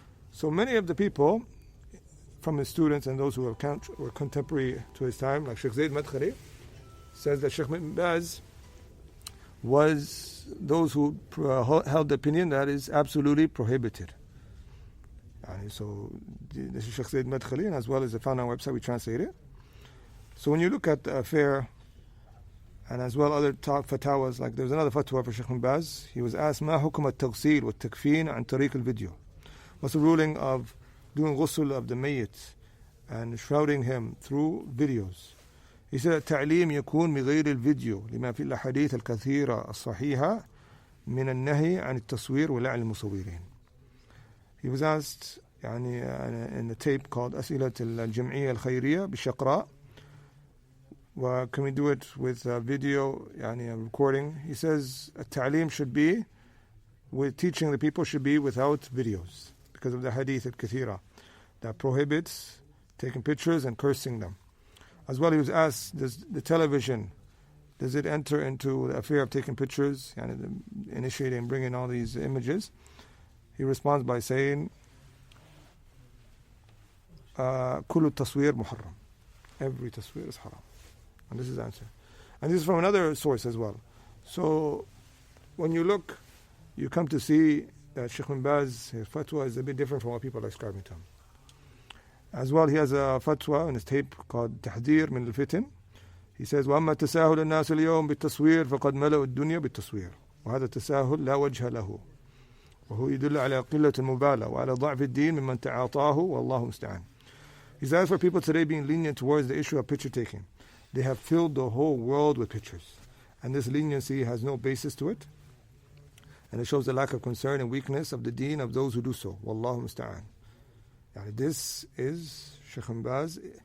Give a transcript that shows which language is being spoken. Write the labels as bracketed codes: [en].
[en] So many of the people from his students and those who were contemporary to his time, like Sheikh Zayd Madkhali, says that Shaykh Bin Baz was those who held the opinion that is absolutely prohibited. So this is Sheikh Zayd Madkhali, and as well as the found on our website, we translate it. So when you look at the affair, and as well other fatwas, like there's another fatwa for Shaykh Bin Baz. He was asked, [ar] ما حكم التغسيل والتكفين عن طريق الفيديو? [en] What's the ruling of doing ghusl of the mayyit and shrouding him through videos? He said, [ar] التعليم يكون بغير الفيديو لما في الأحاديث الكثيرة الصحيحة من النهي عن التصوير ولعن المصورين. [en] He was asked in a tape called أسئلة الجمعية الخيرية بالشقراء, can we do it with video, a recording? He says التعليم should be, with teaching the people should be without videos because of the hadith al-kathira that prohibits taking pictures and cursing them. As well, he was asked, does the television, does it enter into the affair of taking pictures, initiating and bringing all these images? He responds by saying, [ar] كل التصوير محرم. [en] Every tasweer is haram. And this is the answer. And this is from another source as well. So when you look, you come to see that Shaykh Bin Baz, his fatwa is a bit different from what people are ascribing to him. As well, he has a fatwa in his tape called تحذير من الفتن. He says, [ar] وأما تساهل الناس اليوم بالتصوير فقد ملأوا الدنيا بالتصوير وهذا التساهل لا وجه له وهو يدل على قلة المبالاة وعلى ضعف الدين ممن تعاطاه والله مستعان. [en] He says, for people today being lenient towards the issue of picture taking, they have filled the whole world with pictures. And this leniency has no basis to it. And it shows the lack of concern and weakness of the deen of those who do so. Wallahu musta'an. This is Shaykh Bin Baz.